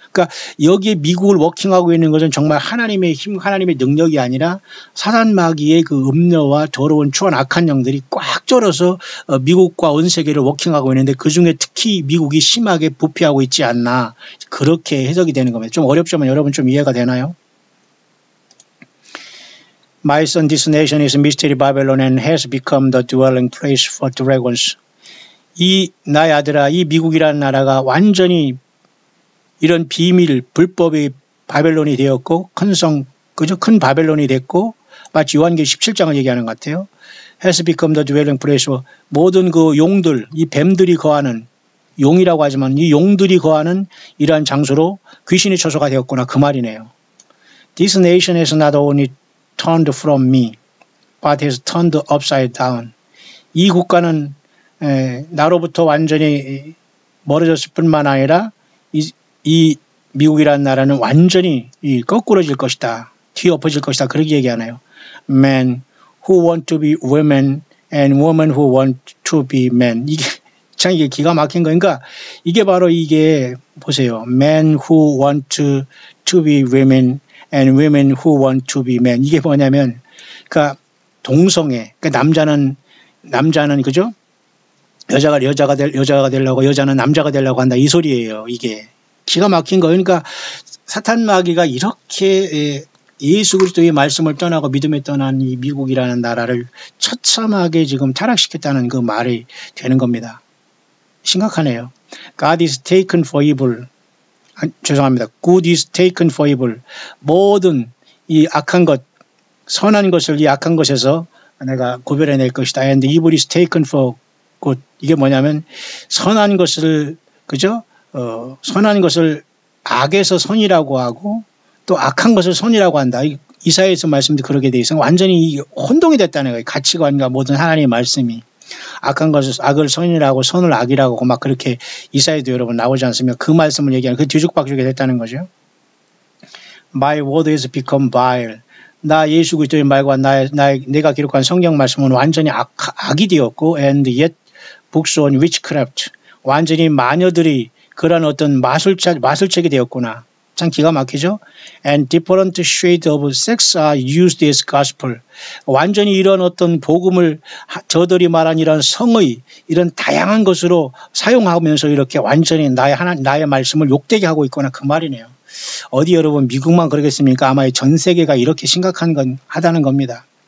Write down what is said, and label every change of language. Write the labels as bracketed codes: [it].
[ko] 그러니까 여기에 미국을 워킹하고 있는 것은 정말 하나님의 힘, 하나님의 능력이 아니라 사단 마귀의 그 음녀와 더러운 추한 악한 영들이 꽉 쩔어서 미국과 온 세계를 워킹하고 있는데 그중에 특히 미국이 심하게 부패하고 있지 않나 그렇게 해석이 되는 겁니다. 좀 어렵지만 여러분 좀 이해가 되나요? [en] My son, this nation is mystery Babylon and has become the dwelling place for dragons. [ko] 이 나의 아들아, 이 미국이라는 나라가 완전히 이런 비밀, 불법의 바벨론이 되었고 큰 성, 그저 큰 바벨론이 됐고 마치 요한계시록 17장을 얘기하는 것 같아요. [en] has become the dwelling place. [ko] 모든 그 용들, 이 뱀들이 거하는 용이라고 하지만 이 용들이 거하는 이러한 장소로 귀신의 처소가 되었구나 그 말이네요. [en] This nation has not only turned from me, but has turned upside down. [ko] 이 국가는 나로부터 완전히 멀어졌을 뿐만 아니라 이 미국이라는 나라는 완전히 거꾸러질 것이다. 뒤엎어질 것이다. 그렇게 얘기하나요? [en] Men who want to be women and women who want to be men. [ko] 이게 참 이게 기가 막힌 거. 그러니까 이게 바로 이게 보세요. [en] Men who want to be women and women who want to be men. [ko] 이게 뭐냐면 그러니까 동성애. 그러니까 남자는 그죠? 여자가 되려고 여자는 남자가 되려고 한다. 이 소리예요. 이게. 기가 막힌 거. 그러니까 사탄 마귀가 이렇게 예수 그리스도의 말씀을 떠나고 믿음에 떠난 이 미국이라는 나라를 처참하게 지금 타락시켰다는 그 말이 되는 겁니다. 심각하네요. [en] God is taken for evil. [ko] 죄송합니다. [en] Good is taken for evil. [ko] 모든 이 악한 것, 선한 것을 이 악한 것에서 내가 구별해낼 것이다. [en] And evil is taken for good. [ko] 이게 뭐냐면 선한 것을 그죠? 선한 것을 악에서 선이라고 하고 또 악한 것을 선이라고 한다. 이사야에서 말씀도 그렇게 돼 있어요. 완전히 혼동이 됐다는 거예요. 가치관과 모든 하나님의 말씀이. 악한 것을 악을 선이라고 선을 악이라고 하고 막 그렇게 이사야에도 여러분 나오지 않습니까? 그 말씀을 얘기하는 그 뒤죽박죽이 됐다는 거죠. [en] My word has become vile. [ko] 나 예수 그리스도의 말과 내가 기록한 성경 말씀은 완전히 악이 되었고 [en] and yet books on witchcraft. [ko] 완전히 마녀들이 그런 어떤 마술책이 되었구나. 참 기가 막히죠? [en] And different shades of sex are used as gospel. [ko] 완전히 이런 어떤 복음을 저들이 말한 이런 성의 이런 다양한 것으로 사용하면서 이렇게 완전히 나의 말씀을 욕되게 하고 있거나 그 말이네요. 어디 여러분 미국만 그러겠습니까? 아마 전 세계가 이렇게 하다는 겁니다.